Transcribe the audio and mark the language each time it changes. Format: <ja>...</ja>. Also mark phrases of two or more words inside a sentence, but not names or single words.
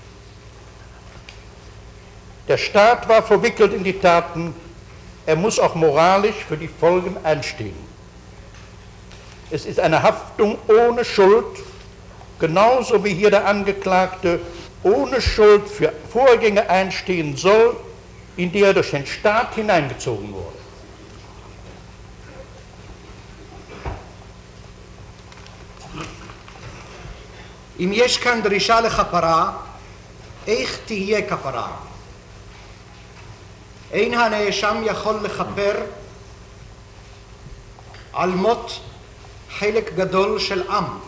<de>Der Staat war verwickelt in die Taten, er muss auch moralisch für die Folgen einstehen. Es ist eine Haftung ohne Schuld, genauso wie hier der Angeklagte ohne Schuld für Vorgänge einstehen soll, in die er durch den Staat hineingezogen wurde.</de> <he>אם יש כאן דרישה לכפרה, איך תהיה כפרה? אין הנאשם יכול לכפר על מות חלק גדול של עם.</he>